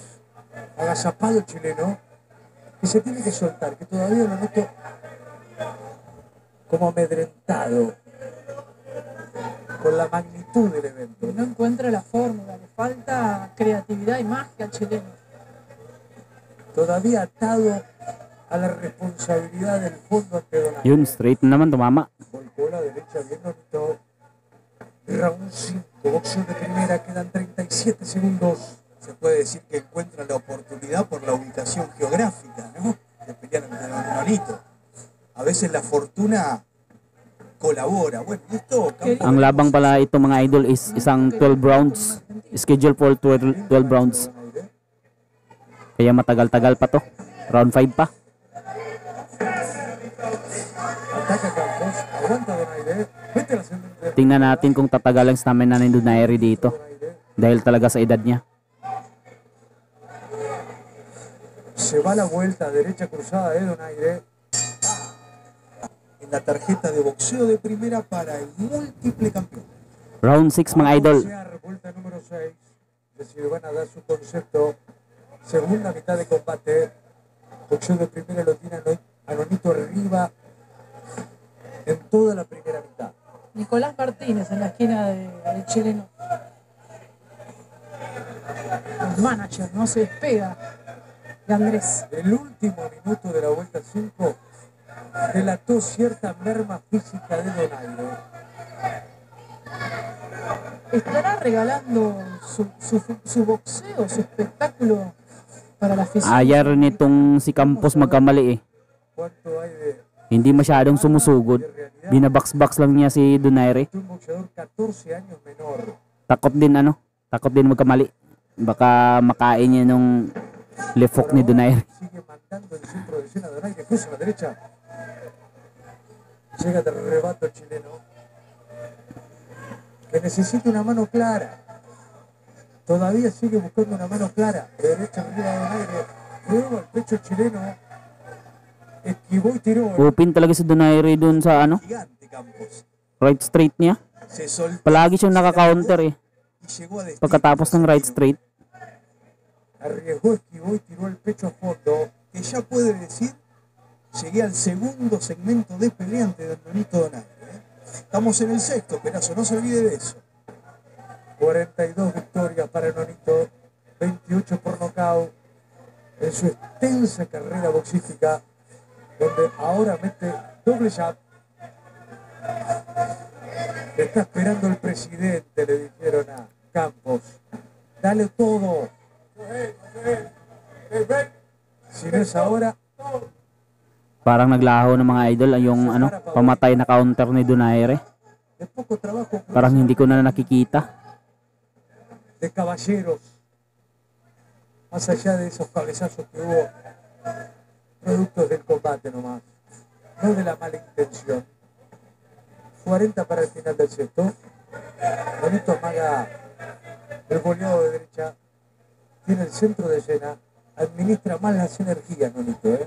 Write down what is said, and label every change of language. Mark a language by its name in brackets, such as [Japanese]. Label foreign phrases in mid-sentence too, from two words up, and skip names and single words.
[Spanish] Agazapado el chileno, que se tiene que soltar, que todavía lo noto como amedrentado. con la magnitud del evento. No encuentra la fórmula, le falta creatividad y magia al chileno. Todavía atado a la responsabilidad del fondo ante Donaire. [Filipino] Yun, straight na naman, tumama. [Spanish] Volcó la derecha bien bonito. Round 5, boxeo de primera, quedan 37 segundos. Se puede decir que encuentra la oportunidad por la ubicación geográfica, ¿no? De pelear ante Nonito. A veces la fortuna colabora. Bueno, y esto Campos [Filipino] Ang labang pala ito mga idol is isang 12 rounds. [English] Schedule for 12 rounds. [Filipino] Kaya matagal-tagal pa to. Round 5 pa. [Spanish] ataca Campos, aguanta Donaire, mete la segunda. [Filipino] Tingnan natin kung tatagal ang stamina ni Donaire dito. Dahil talaga sa edad niya. [Spanish] Se va la vuelta derecha cruzada de Donaire. En la tarjeta de boxeo de primera para el múltiple campeón. [Filipino] Round 6 mga idol. [Spanish] Boxear, vuelta número 6. Es decir, van a dar su concepto. Segunda mitad de combate. Boxeo de primera lo tiene a Nonito arriba en toda la primera mitad. Nicolás Martínez en la esquina del chileno. El manager no se despega de Andrés. El último minuto de la vuelta 5 delató cierta merma física de Donaire. ¿Estará regalando su boxeo, su espectáculo para la afición? [Filipino] Ayar nitong si Campos magkamali eh. [Spanish] ¿Cuánto hay de [Filipino] Hindi masyadong sumusugod. Binabox-box lang niya si Donaire. [Spanish] un boxeador 14 años menor? [Filipino] Takot din magkamali. Baka makain niya nung lefok ni Donaire. [Spanish] Sigue mandando el centro de escena. Donaire cruza a la derecha. Llega de rebato el chileno, que necesita una mano clara. Todavía sigue buscando una mano clara. De derecha arriba de Donaire. Luego al pecho el chileno. Esquivó y tiró. [Filipino] Upin talaga si Donaire dun sa [Spanish] Gigante Campos. [English] right straight niya. [Spanish] Se soltó. [Filipino] Palagi siyang nakaka-counter eh. [Spanish] Y llegó a destino. [Filipino] Pagkatapos ng [English] right straight. [Spanish] Arriesgó, esquivó y tiró el pecho a fondo. Que ya puede decir, llegué al segundo segmento de pelea ante Don Nonito Donaire. Estamos en el sexto, Perazo, no se olvide de eso. 42 victorias para Nonito, 28 por nocaut en su extensa carrera boxística, donde ahora mete doble jab. Le está esperando el presidente, le dijeron a Campos. Dale todo. Si no es ahora, [Filipino] Parang naglaho ng mga idol yung pamatay na counter ni Donaire. [Spanish] de poco trabajo [Filipino] Parang hindi ko na nakikita. [Spanish] de caballeros, más allá de esos cabezazos que hubo, productos del combate nomás, no de la mala intención. 40 para el final del sexto. Nonito amaga el boleado de derecha, tiene el centro de escena, administra más las energías Nonito, ¿eh?